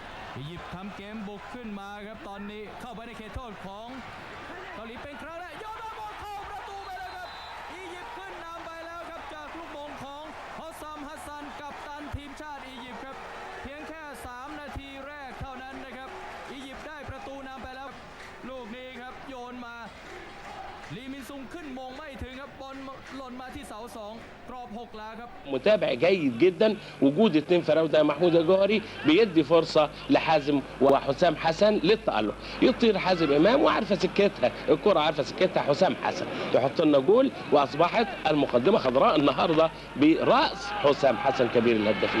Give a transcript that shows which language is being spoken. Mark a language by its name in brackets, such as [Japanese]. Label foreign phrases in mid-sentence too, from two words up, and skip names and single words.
[Thai] อียิปต์ทำเกมบุกขึ้นมาครับตอนนี้เข้าไปในเขตโทษของเกาหลีเป็นครั้งแรกโยนบอลเข้าประตูไปแล้วครับอียิปต์ขึ้นนำไปแล้วครับจากลูกมงของฮอสซัมฮัสซันกัปตันทีมชาติอียิปต์ครับเพียงแค่3 นาทีแรกเท่านั้นนะครับอียิปต์ได้ประตูนำไปแล้วลูกนี้ครับโยนมาลีมินซุงขึ้นมงไม่ถึงครับบอลหล่นมาที่เสา2กรอบ6แล้วครับ [Arabic] متابع جيد جدا. وجود اثنين فراوده محمود الجوهري بيدي فرصه لحازم وحسام حسن للتألق. يطير حازم امام وعارفه سكتها الكره، عارفه سكتها حسام حسن تحط لنا جول، واصبحت المقدمه خضراء النهارده براس حسام حسن كبير الهدافين.